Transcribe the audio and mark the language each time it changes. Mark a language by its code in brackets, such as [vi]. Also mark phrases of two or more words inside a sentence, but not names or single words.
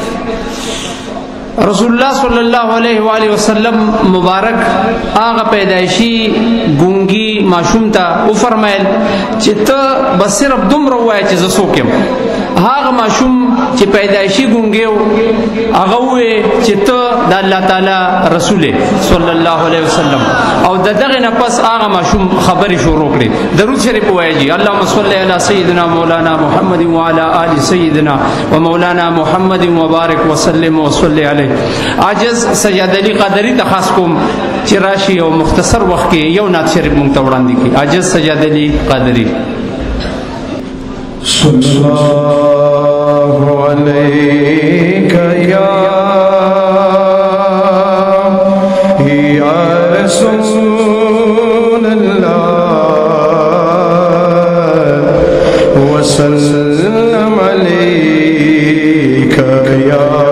[ar] رسول الله صلی الله علیه و آله وسلم [ps] مبارک هغه پیدائشی گونگی معشوم ته او فرمایل چې ته بس صرف دومره ووایه چې زه څوک یم. هغه معشوم چې پیدائشی گونگی و هغه ووایه چې ته د الله تعالی رسول [ar] صلی الله علیه وسلم. [ps] او د دغه نه پس هغه معشوم خبرې شروع کړې. درود شریف ووایه جی [ar] اللهم صل علی سیدنا مولانا محمد وعلى آل سیدنا و مولانا محمد وبارک وسلم وصلی علیه. [ps] عاجز سجاد علی قادری ته خاص کوم چې راشي او مختصر وخت کې یو نعت شریف مونږ ته وړاندې کړي. عاجز سجاد علی قادری. [ar] صلی اللہ علیک یا رسول اللہ وسلم علیک یا